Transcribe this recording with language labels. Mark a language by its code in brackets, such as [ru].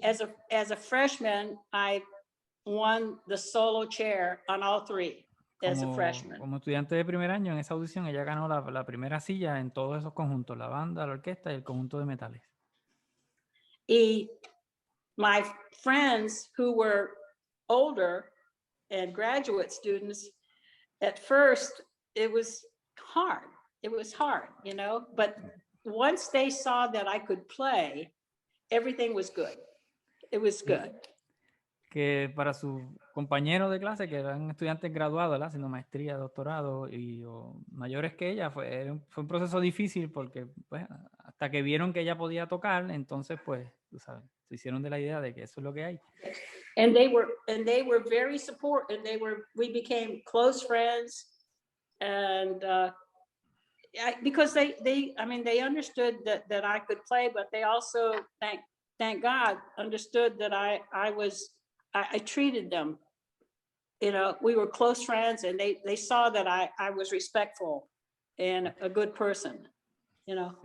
[en] Y as a freshman, I won the solo chair on all 3. As a freshman. [es] Como estudiante de primer año, en esa audición ella ganó la primera silla en todos esos conjuntos, la banda, la orquesta y el conjunto de metales. [en] Y my friends who were older and graduate students, at first it was hard, you know, but once they saw that I could play, everything was good. It was good. [es] Que para sus compañeros de clase, que eran estudiantes graduados, ¿verdad? Haciendo maestría, doctorado o mayores que ella, fue un proceso difícil porque pues, hasta que vieron que ella podía tocar, entonces pues, tú sabes, se hicieron de la idea de que eso es lo que hay. [en] And they were very supportive, and we became close friends, and because they understood that I could play, but they also, thank God, understood that I treated them, you know, we were close friends, and they saw that I was respectful and a good person, you know.